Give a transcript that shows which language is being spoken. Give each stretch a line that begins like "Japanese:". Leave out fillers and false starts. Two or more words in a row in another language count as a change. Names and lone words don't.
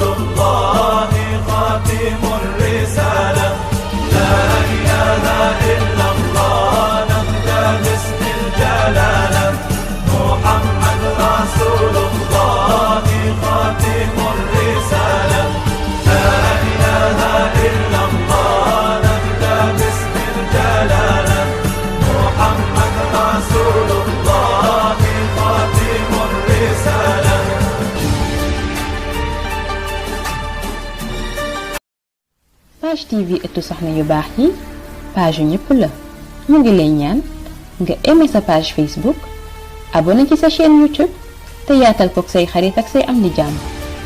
Arabic: الله خاتم الرسالة لا إله إلا الله نبدأ باسم الجلالة محمد رسول الله خاتم الرسالة لا إله إلا الله نبدأ باسم الجلالة محمد رسول الله خاتم الرسالة.
Wolof: Page TV ëttu soxna yu baax yi page yu ñëpp la ñu ngi lay ñaan nga aimer sa page Facebook abonné ci sa chaîne YouTube te yaatal kook say xarit ak say am di jàmm.